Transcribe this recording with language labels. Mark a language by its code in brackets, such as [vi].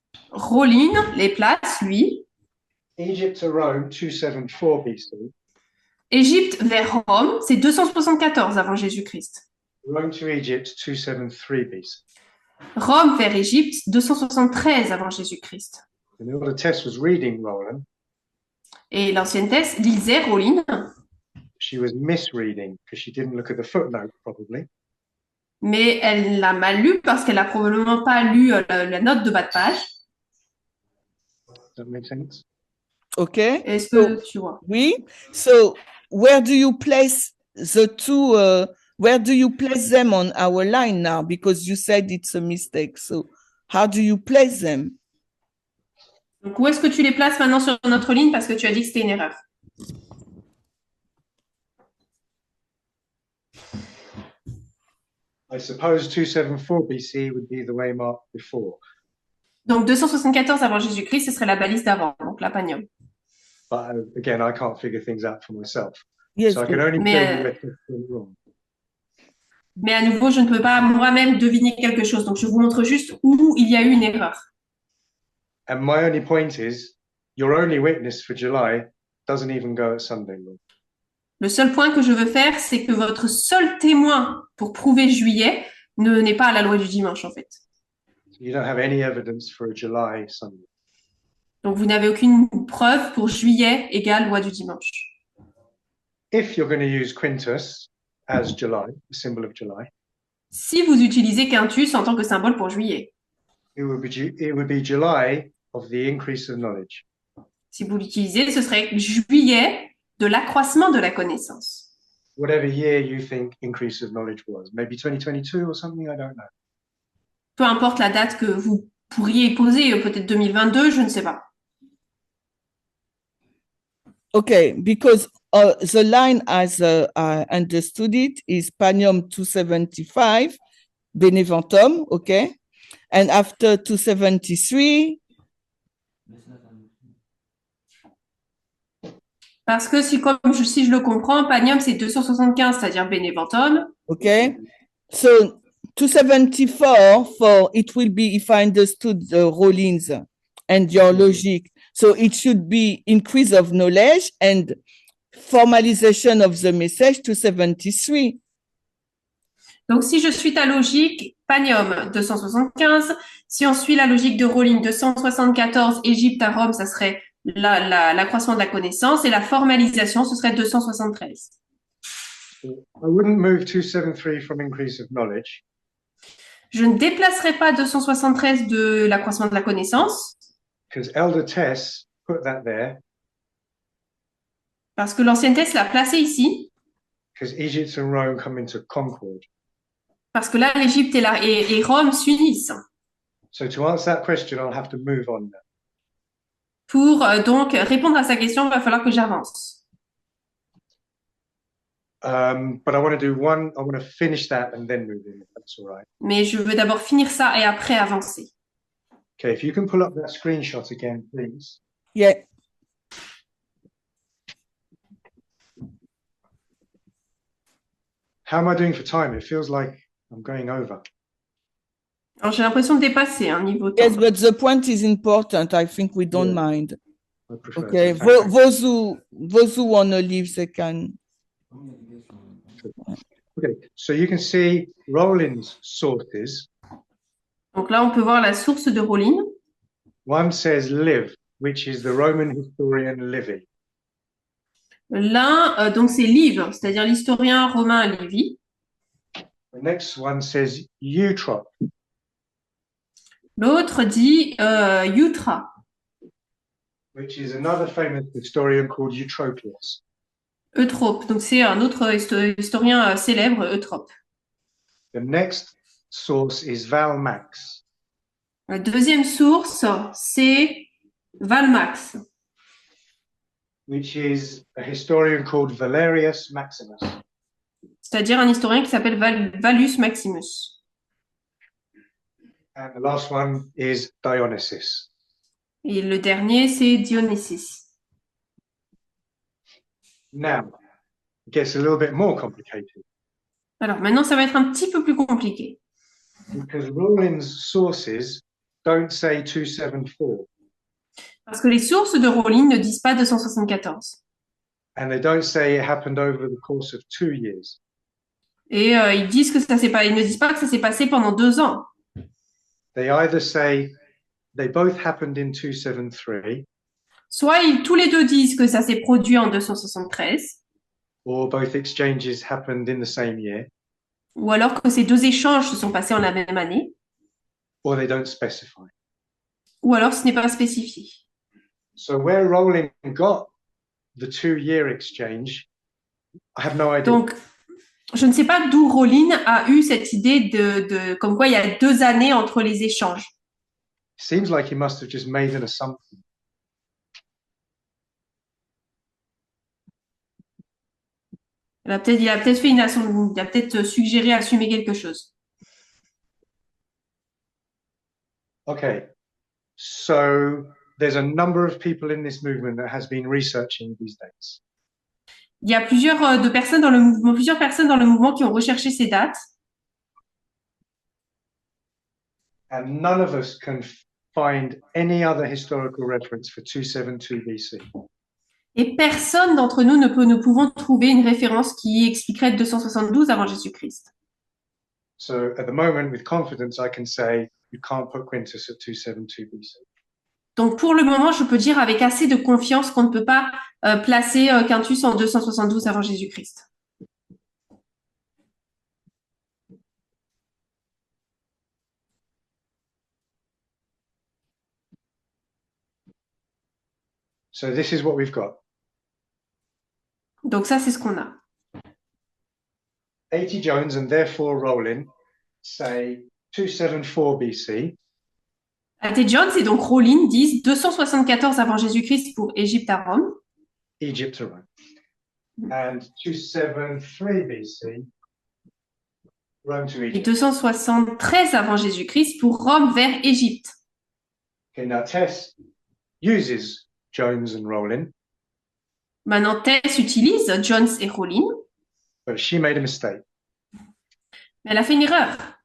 [fr] Rollin les place, lui. [en] Egypt to Rome, 274 BC. [fr] Égypte vers Rome, c'est 274 avant Jésus-Christ. [en] Rome to Egypt, 273 BC. [fr] Rome vers Égypte, 273 avant Jésus-Christ. [en] And Elder Tess was reading Rollin. [fr] Et l'ancienne Thèse lisait Rollin, [en] She was misreading because she didn't look at the footnote, probably. [fr] mais elle l'a mal lu parce qu'elle a probablement pas lu la note de bas de page. [en] Does that make sense? Okay. [fr] Est-ce que tu vois? Oui. [en] So where do you place the two? Where do you place them on our line now? Because you said it's a mistake. So how do you place them? [fr] Donc, où est-ce que tu les places maintenant sur notre ligne parce que tu as dit que c'était une erreur? [en] I suppose 274 BC would be the way marked before. [fr] Donc, 274 avant Jésus-Christ, ce serait la balise d'avant, donc la Panium. [en] But again, I can't figure things out for myself. Yes. So I can only [fr] Mais, [en] tell you where Tess went wrong. [fr] Mais à nouveau, je ne peux pas moi-même deviner quelque chose. Donc, je vous montre juste où il y a eu une erreur. [en] And my only point is, your only witness for July doesn't even go at Sunday, Lord. [fr] Le seul point que je veux faire, c'est que votre seul témoin pour prouver juillet n'est pas à la loi du dimanche, en fait. [en] You don't have any evidence for a July Sunday. [fr] Donc, vous n'avez aucune preuve pour juillet égale loi du dimanche. [en] If you're going to use Quintus as July, the symbol of July, [fr] Si vous utilisez Quintus en tant que symbole pour juillet, [en] it would be July of the increase of knowledge. [fr] si vous l'utilisez, ce serait juillet de l'accroissement de la connaissance. [en] Whatever year you think increase of knowledge was, maybe 2022 or something, I don't know. [fr] Peu importe la date que vous pourriez poser, peut-être 2022, je ne sais pas. [en] Okay, because the line, as I understood it, is Panium 275, Beneventum, okay? And after 273, [fr] Parce que si je le comprends, Panium, c'est 275, c'est-à-dire Beneventum. [en] okay? So 274 for it will be, if I understood the Rollins and your logic, so it should be increase of knowledge and formalization of the message 273. [fr] Donc, si je suis ta logique, Panium 275. Si on suit la logique de Rollin 274, Égypte à Rome, ça serait l'accroissement de la connaissance. Et la formalisation, ce serait 273. [en] I wouldn't move 273 from increase of knowledge. [fr] Je ne déplacerai pas 273 de l'accroissement de la connaissance, [en] Because Elder Tess put that there [fr] parce que l'ancienne Thèse l'a placé ici, [en] because Egypt and Rome come into concord. [fr] parce que là, l'Égypte et Rome s'unissent. [en] So to answer that question, I'll have to move on now. [fr] Pour donc répondre à sa question, il va falloir que j'avance. [en] But I want to finish that and then move in, if that's all right. [fr] Mais je veux d'abord finir ça et après avancer. [en] Okay, if you can pull up that screenshot again, please. Yeah. How am I doing for time? It feels like I'm going over. [fr] Alors, j'ai l'impression de dépasser un niveau temps. [en] Yes, but the point is important. I think we don't Yeah. mind. I prefer Okay, to. Thank you. those who want to leave, they can. Okay, so you can see Rollin's sources. [fr] Donc là, on peut voir la source de Rollin. [en] One says live which is the Roman historian Livy. [fr] L'un, donc c'est Live, c'est-à-dire l'historien romain Livy. [en] The next one says Eutrope, [fr] L'autre dit Eutra, [en] which is another famous historian called Eutropius. [fr] Eutrope. Donc c'est un autre historien célèbre, Eutrope. [en] The next source is Valmax, [fr] La deuxième source, c'est Valmax, [en] which is a historian called Valerius Maximus. [fr] c'est-à-dire un historien qui s'appelle Valus Maximus. [en] And the last one is Dionysius. [fr] Et le dernier, c'est Dionysius. [en] Now, it gets a little bit more complicated [fr] Alors maintenant, ça va être un petit peu plus compliqué. [en] because Rawlins' sources don't say 274 [fr] Parce que les sources de Rowling ne disent pas 274. [en] and they don't say it happened over the course of 2 years. [fr] Et ils disent que ça s'est pas, ils ne disent pas que ça s'est passé pendant 2 ans. [en] They either say they both happened in 273 [fr] Soit tous les deux disent que ça s'est produit en 273, [en] or both exchanges happened in the same year, [fr] ou alors que ces deux échanges se sont passés en la même année, [en] or they don't specify. [fr] ou alors ce n'est pas spécifié. [en] So where Rowling got the 2-year exchange, I have no idea. [fr] Donc, je ne sais pas d'où Rowling a eu cette idée comme quoi il y a 2 années entre les échanges. [en] Seems like he must have just made an assumption. [fr] Il a peut-être fait il a peut-être suggéré assumer quelque chose. [en] Okay, so there's a number of people in this movement that has been researching these dates. [fr] Il y a plusieurs personnes dans le mouvement qui ont recherché ces dates. [en] And none of us can find any other historical reference for 272 BC. [fr] Et personne d'entre nous ne pouvons trouver une référence qui expliquerait 272 avant Jésus-Christ. [en] So at the moment, with confidence, I can say you can't put Quintus at 272 BC. [fr] Donc pour le moment, je peux dire avec assez de confiance qu'on ne peut pas placer Quintus en 272 avant Jésus-Christ. [en] So this is what we've got. [fr] Donc ça, c'est ce qu'on a. [en] 80 Jones and therefore Rowling say 274 BC, A.T. [fr] Jones et donc Rowling disent 274 avant Jésus-Christ pour Égypte à Rome [en] Egypt to Rome, and 273 BC, Rome to [fr] et [en] Egypt. [fr] 273 avant Jésus-Christ pour Rome vers Égypte. [en] Okay, now Tess uses Jones and Rowling, [fr] Maintenant, Tess utilise Jones et Rowling, [en] but she made a mistake. [fr] mais elle a fait une erreur.